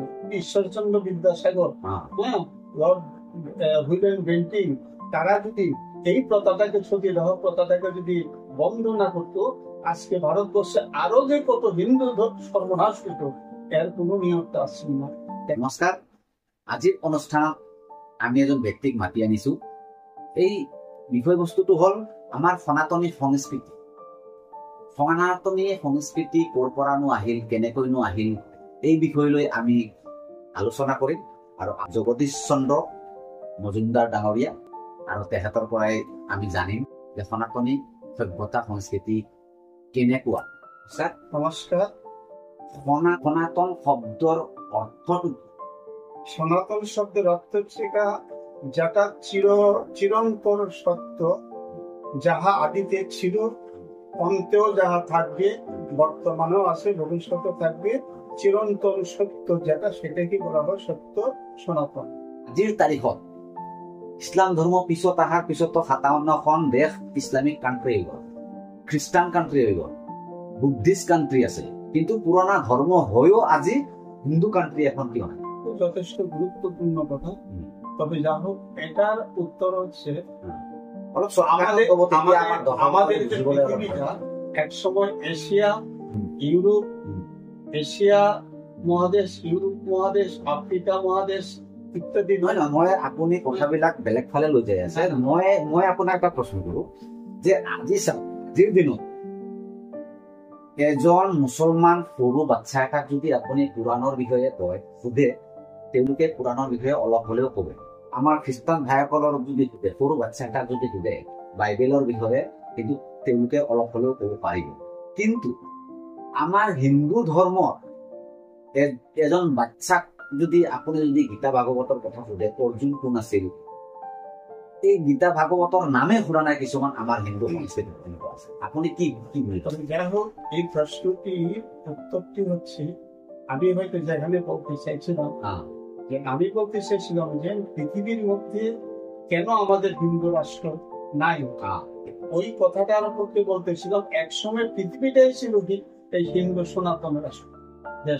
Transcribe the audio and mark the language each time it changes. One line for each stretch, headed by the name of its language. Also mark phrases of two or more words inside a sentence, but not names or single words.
Bangla: ঈশ্বরচন্দ্র বিদ্যাসাগর, হ্যাঁ, লর্ড উইলিয়াম বেন্টিং, তারা যদি এই প্রথাটাকে ছড়িয়ে দেওয়া প্রথাটাকে যদি বন্ধ না করতো, আজকে ভারতবর্ষে আরো যে কত হিন্দু সর্বনাশ হইত, এর কোনো নিয়মটা আসছে না।
Assamese: নমস্কাৰ, আজিৰ অনুষ্ঠানত আমি এজন ব্যক্তিক মাতি আনিছো। এই বিষয়বস্তুটো হল আমাৰ সনাতনী সংস্কৃতি। সনাতনী সংস্কৃতি ক'ৰ পৰানো আহিল, কেনেকৈনো আহিল, এই বিষয় লৈ আমি আলোচনা কৰিম। আৰু জগদীশ চন্দ্ৰ মজুমদাৰ ডাঙৰীয়া, আৰু তেখেতৰ পৰাই আমি জানিম যে সনাতনী সভ্যতা সংস্কৃতি কেনেকুৱা। নমস্কাৰ। সনাতন শব্দৰ অৰ্থটো?
Bangla: সনাতন শব্দের অর্থ হচ্ছে যেটা চিরন্তন সত্য, যাহা আদিতে ছিল, অন্তেও যাহা থাকবে, বর্তমানেও আছে, ভবিষ্যতে থাকবে, চিরন্তন সত্য যেটা, সেটাকে বলা হয় সত্য সনাতন।
Assamese: আজিৰ তাৰিখত ইছলাম ধৰ্ম পিছত অহাৰ পিছতো 57খন দেশ
English: Islamic country
Assamese: হৈ গ'ল,
English: Christian country
Assamese: হৈ গ'ল,
English: Buddhist country
Assamese: আছে, কিন্তু পুৰণা ধৰ্ম হৈও আজি
English: Hindu country
Assamese: এখন কিয় নাই?
Bangla: যথেষ্ট গুরুত্বপূর্ণ কথা। তবে যা হোক, এটার উত্তর হচ্ছে আমাদের পৃথিবীটা এক সময় এশিয়া, ইউরোপ, এশিয়া মহাদেশ, ইউরোপ মহাদেশ, আফ্রিকা মহাদেশ ইত্যাদি।
Assamese: মই আপুনি কথাবিলাক বেলেগ ফালে লৈ যাই আছে। মই আপোনাক এটা প্ৰশ্ন কৰো যে আজিৰ দিনত এজন মুছলমান সৰু বাচ্চা এটাক যদি আপুনি কোৰাণৰ বিষয়ে সোধে, তেওঁলোকে কোৰাণৰ বিষয়ে অলপ হলেও কব। আমাৰ খ্ৰীষ্টান ভাইসকলৰ যদি সোধে, সৰু বাচ্চা এটাক যদি সোধে বাইবেলৰ বিষয়ে, কিন্তু তেওঁলোকে অলপ হলেও কব পাৰিব। কিন্তু আমাৰ হিন্দু ধৰ্মৰ এজন বাচ্চাক যদি আপুনি যদি গীতা ভাগৱতৰ কথা সোধে অৰ্জুন কোন আছিল, এই গীতা ভাগৱতৰ নামে শুনা নাই কিছুমান আমাৰ হিন্দু সংস্কৃতিত এনেকুৱা আছে। আপুনি কি কি বুলি কয়?
Bangla: যাই হোক, এই প্রশ্নটি উত্তরটি হচ্ছে, আমি হয়তো যেখানে বলতে চাইছিলাম যে আমি বলতে চাইছিলাম যে পৃথিবীর মধ্যে কেন আমাদের হিন্দু রাষ্ট্র নাই, ওই কথাটার মধ্যে বলতেছিলাম একসময় পৃথিবীটাই ছিল এই হিন্দু সনাতন রাষ্ট্র দেশ।